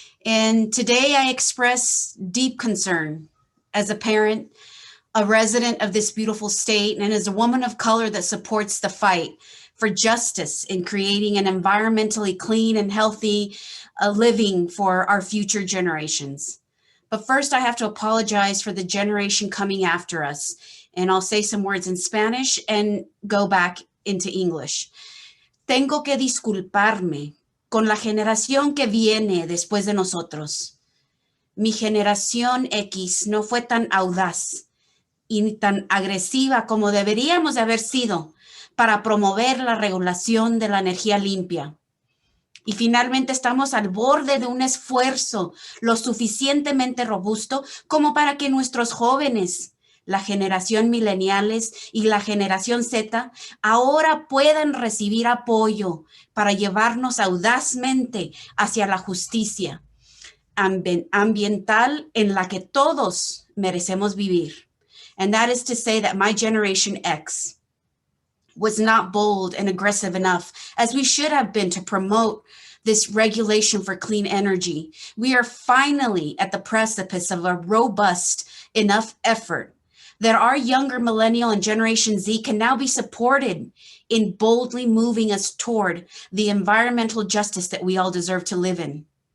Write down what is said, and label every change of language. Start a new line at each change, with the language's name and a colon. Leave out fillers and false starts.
English: And today I express deep concern as a parent, a resident of this beautiful state, and as a woman of color that supports the fight for justice in creating an environmentally clean and healthy living for our future generations. But first, I have to apologize for the generation coming after us. And I'll say some words in Spanish and go back into English.
Spanish: Tengo que disculparme con la generación que viene después de nosotros. Mi generación X no fue tan audaz y tan agresiva como deberíamos de haber sido para promover la regulación de la energía limpia. Y finalmente estamos al borde de un esfuerzo lo suficientemente robusto como para que nuestros jóvenes, la generación millennials y la generación Z, ahora puedan recibir apoyo para llevarnos audazmente hacia la justicia ambiental en la que todos merecemos vivir.
English: And that is to say that my generation X was not bold and aggressive enough as we should have been to promote this regulation for clean energy. We are finally at the precipice of a robust enough effort that our younger millennial and Generation Z can now be supported in boldly moving us toward the environmental justice that we all deserve to live in.